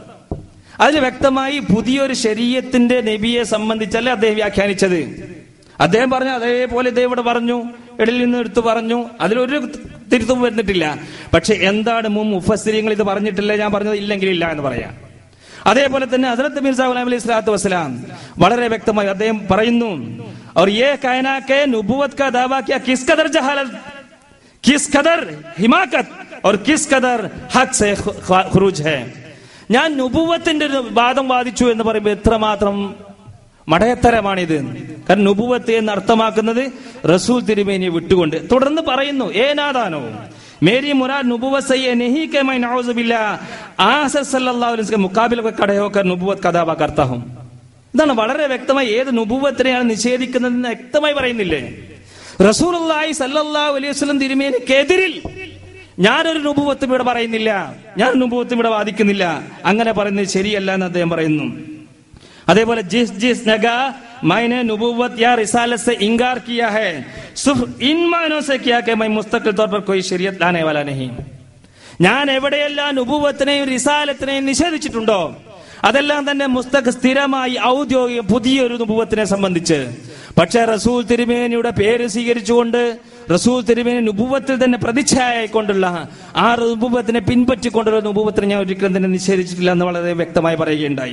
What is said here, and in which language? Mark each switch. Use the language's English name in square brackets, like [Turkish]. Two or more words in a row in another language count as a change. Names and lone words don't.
[Malayalam] അതിൽ വ്യക്തമായി പുതിയൊരു ശരീഅത്തിന്റെ നബിയെ സംബന്ധിച്ചല്ലേ അദ്ദേഹം വ്യാഖ്യാനിച്ചത്. അദ്ദേഹം പറഞ്ഞു അതേപോലെ ഇദ്ദേഹം ഇവിടെ പറഞ്ഞു, ഇടയിൽ നിന്ന് എടുത്തു പറഞ്ഞു, അതിലൊരു തിരുത്തും വരുന്നിട്ടില്ല. പക്ഷെ എന്താണ് മുഫസ്സിരീങ്ങൾ ഇത് പറഞ്ഞിട്ടില്ല, ഞാൻ പറഞ്ഞത് ഇല്ലെങ്കിൽ ഇല്ല എന്ന് പറയാം. അതേപോലെ തന്നെ ഹസ്രത്ത് മിർസ ഗുലാം [Arabic] عليه الصلاة والسلام [Malayalam] വളരെ വ്യക്തമായി അദ്ദേഹം പറയുന്നു, [Urdu] اور یہ کہنا کہ نبوت کا دعویٰ کیا کس قدر جہالت، کس قدر حماقت اور کس قدر حق سے خروج ہے. [Malayalam] ഞാൻ നുബുവത്തിന്റെ വാദം വാദിച്ചു എന്ന് പറയുമ്പോൾ എത്രമാത്രം മടയത്തരമാണിത്. കാരണം നുബുവത്ത് എന്ന് അർത്ഥമാക്കുന്നത് റസൂൽ തിരുമേനിയെ വിട്ടുകൊണ്ട്. തുടർന്ന് പറയുന്നു ഏനാദാനോ [Urdu] میری مراد نبوت سے یہ نہیں کہ میں [Arabic] نعوذ بالله [Urdu] آسر [Arabic] صلى الله عليه وسلم [Urdu] کے مقابلے میں کھڑے ہو کر نبوت کا دعویٰ کرتا ہوں. [Malayalam] ഇതാണ് വളരെ വ്യക്തമായി ഏത് നുബുവത്തിനെയാണ് നിഷേധിക്കുന്നതെന്ന് വ്യക്തമായി പറയുന്നില്ലേ. റസൂലുള്ളാഹി [Arabic] صلى الله عليه وسلم [Malayalam] തിരുമേനിക്കെതിരിൽ ഞാനൊരു നുബുവത്തും ഇവിടെ പറയുന്നില്ല, ഞാൻ നുബുവത്തും ഇവിടെ വാദിക്കുന്നില്ല. അങ്ങനെ പറയുന്നത് ശരിയല്ല എന്ന് അദ്ദേഹം പറയുന്നു. അതേപോലെ [Urdu] جس جگہ میں نے نبوت یا رسالت سے انکار کیا ہے، صرف ان معنوں سے کیا کہ میں مستقل طور پر کوئی شریعت لانے والا نہیں. [Malayalam] ഞാൻ എവിടെയെല്ലാം നുബുവത്തിനെയും റിസാലത്തിനെയും നിഷേധിച്ചിട്ടുണ്ടോ അതെല്ലാം തന്നെ സ്ഥിരമായി ഔദ്യോഗിക പുതിയൊരു നുബുവത്തിനെ സംബന്ധിച്ച്. പക്ഷെ റസൂൽ തിരുമേനിയുടെ പേര് സ്വീകരിച്ചുകൊണ്ട് റസൂൽ തിരുമേനി നുബുവത്തിൽ തന്നെ പ്രതിച്ഛായക്കൊണ്ടുള്ള ആ നുബുവത്തിനെ പിൻപറ്റിക്കൊണ്ടുള്ള നുബുവത്തിനെ ഞാൻ ഒരിക്കലും തന്നെ നിഷേധിച്ചിട്ടില്ല എന്ന് വളരെ വ്യക്തമായി പറയുകയുണ്ടായി.